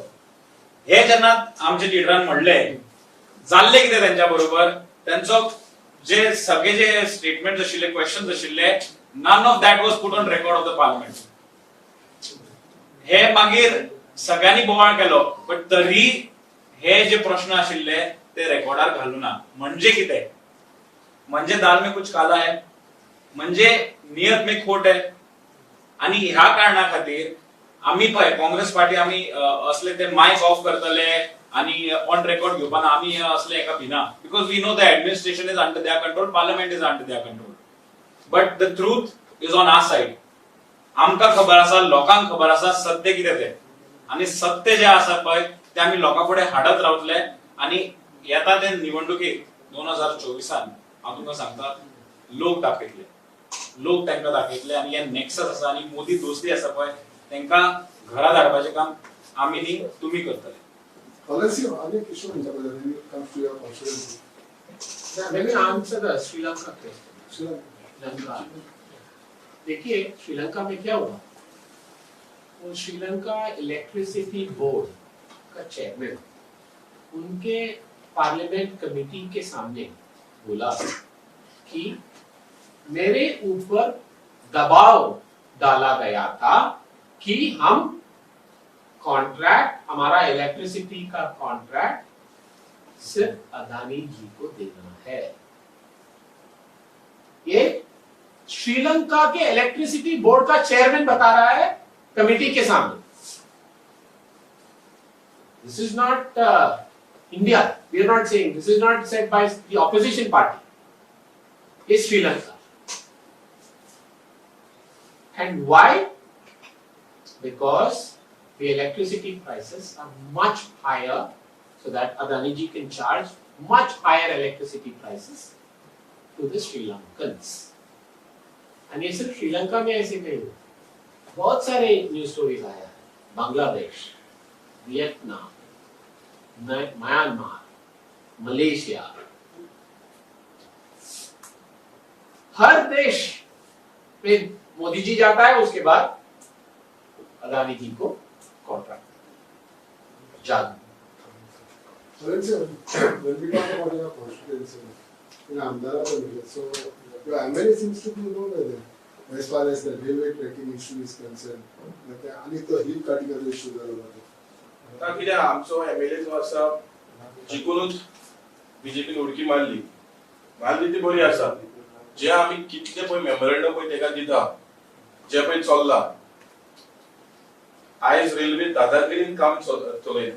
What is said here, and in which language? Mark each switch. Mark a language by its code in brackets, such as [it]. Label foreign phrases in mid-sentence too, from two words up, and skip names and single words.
[kok] हे जेन्ना आमचे लिडरान म्हणले, जाल्ले कितें त्यांच्या बरोबर, त्यांचो जे सगळे जे स्टेटमेंट आशिल्ले, क्वेश्चन्स आशिल्ले, [en] none of that was put on record of the parliament. [kok] हे मागीर सगळ्यांनी बोवाळ केलो, बट तरी हे जे प्रश्न आशिल्ले ते रेकॉर्डार घालूना. म्हणजे कितें? [hi] म्हणजे दाल में कुछ काला है, म्हणजे नियत में खोट है. [kok] आणि ह्या कारणा खातीर आम्ही पळय काँग्रेस पार्टी आम्ही असले ते [en] mic off [kok] करतले आणि [en] on record [kok] घेवपाना आम्ही असले एका भिना. [en] because we know the administration is under their control, parliament is under their control, but the truth is on our side. [kok] आमकां खबर आसा, लोकांक खबर आसा सत्य कितें ते, आणि सत्य जे आसा पळय ते आम्ही लोकां फुडें हाडत रावतले. आणि येता ते निवडणुकीत 2024 हांव तुमकां सांगता लोक दाखयतले. लोक तांकां दाखयतले आनी हे नेक्सस आसा आनी मोदी दोस्ती आसा पळय तांकां घरा धाडपाचें काम आमी न्ही तुमी करतले. [en] Alessio, any issue in Japan when it comes to your constituency? Let me answer the श्रीलंका question. Sri [hi] देखिए श्रीलंका में क्या हुआ, वो श्रीलंका [en] electricity board [hi] का चेयरमैन उनके [en] parliament committee [hi] के सामने बोला कि मेरे ऊपर दबाव डाला गया था कि हम कॉन्ट्रैक्ट, हमारा इलेक्ट्रिसिटी का कॉन्ट्रैक्ट सिर्फ अदानी जी को देना है. ये श्रीलंका के [en] electricity board [hi] का चेयरमैन बता रहा है कमेटी के सामने. [en] this is not India, we are not saying, this is not said by the opposition party, is Sri Lanka. and why? बिकॉज the electricity prices are much higher, so that Adani ji can charge much higher electricity prices to the Sri Lankans. [hi] And ये सिर्फ श्रीलंका में ऐसे नहीं हुआ, बहुत सारे [en] news stories [hi] आया है. बांग्लादेश, वियतनाम, म्यांमार, मलेशिया, हर देश में मोदी जी जाता है, उसके बाद अदानी जी को कॉन्ट्रैक्ट जान. [en] Alessio, when we talk about your constituency, in Ahmedabad, so your MLA seems to be there as far as the railway tracking issue is concerned. [kok] आणि तो [en] hill cutting issue [kok] झाला. आता कित्याक आमचो एमएलए जो आसा जिखूनच बीजेपीन उडकी मारली ती बरी आसा. जे आमी कितले पळय मेमोरंडम पळय तेका दिता, जे पळय चल्ला, आयज रेल्वे दादागिरीन काम चलयता.